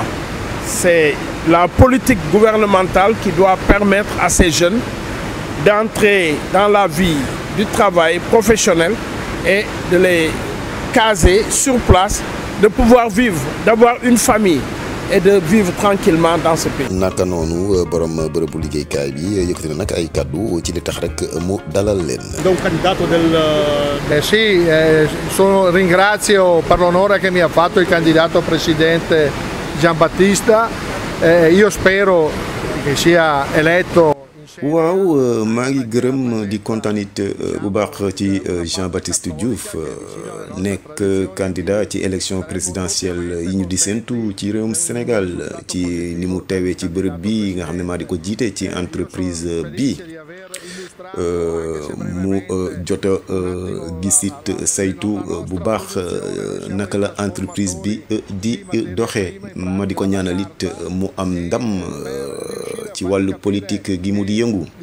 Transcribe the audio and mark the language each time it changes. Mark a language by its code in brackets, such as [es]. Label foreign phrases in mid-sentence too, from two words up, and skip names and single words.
[fr] C'est la politique gouvernementale qui doit permettre à ces jeunes d'entrer dans la vie du travail professionnel et de les caser sur place, de pouvoir vivre, d'avoir une famille et de vivre tranquillement dans ce pays. [wo] naka noonu borom bërëbu liggéeykaay bi yëkkati na nag ay kaddu ci li tax rek mu dalal leen. [it] Donc candidato del... Sì, ringrazio per l'onore che mi ha fatto il candidato presidente Giambattista. Io spero che sia eletto. [wo] waaw maa ngi gërëm di kontaan it bu baax ci Jean-Baptiste Diouf nekk candidat ci [fr] élection présidentielle [wo] yi ñu di séntu ci réewum Sénégal ci ni mu teewee ci bërëb bi nga xam ne maa di ko jiite ci entreprise bi mu jot a gisit saytu bu baax naka la entreprise bi di doxee ma di ko ñaanal it mu am ndam ci wàllu politique gi mu di yëngu.